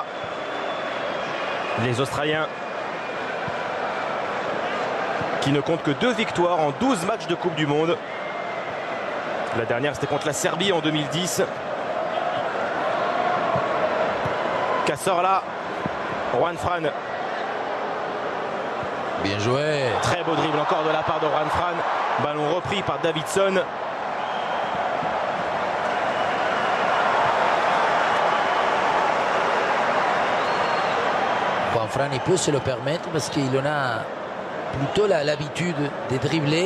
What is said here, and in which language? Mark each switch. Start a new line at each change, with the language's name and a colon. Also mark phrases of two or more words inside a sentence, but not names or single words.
French: Les Australiens qui ne comptent que 2 victoires en 12 matchs de Coupe du Monde. La dernière, c'était contre la Serbie en 2010. Cazorla. Juan Fran. Bien joué. Très beau dribble encore de la part de Juan Fran. Ballon repris par Davidson. Juan Fran, il peut se le permettre parce qu'il en a plutôt l'habitude de dribbler.